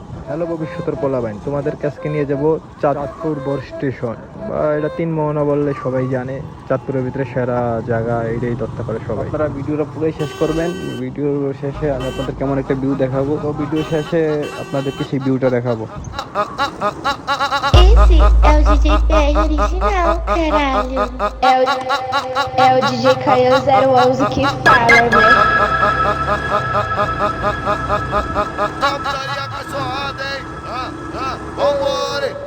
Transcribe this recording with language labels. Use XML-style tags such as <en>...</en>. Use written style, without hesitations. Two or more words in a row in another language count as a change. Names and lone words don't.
<bn>হ্যালো ভবিষ্যতের পোলাবাইন, তোমাদের কাছকে নিয়ে যাব চাঁদপুর বড় স্টেশন, বা এটা 3 মোহনা বললে সবাই জানে। চাঁদপুরের ভিতরে সেরা জায়গা এটাই ধরতে পারে সবাই। আপনারা ভিডিওটা পুরোই শেষ করবেন। ভিডিওর শেষে আমি আপনাদের কেমন একটা ভিউ দেখাবো, তো ভিডিও শেষে আপনাদেরকে সেই ভিউটা দেখাবো।</bn> <pt>Esse é o DJ Peg original, caralho. É o DJ Caio 011 que fala, né? Putaria cachorrada, hein? Vambora, hein?</pt>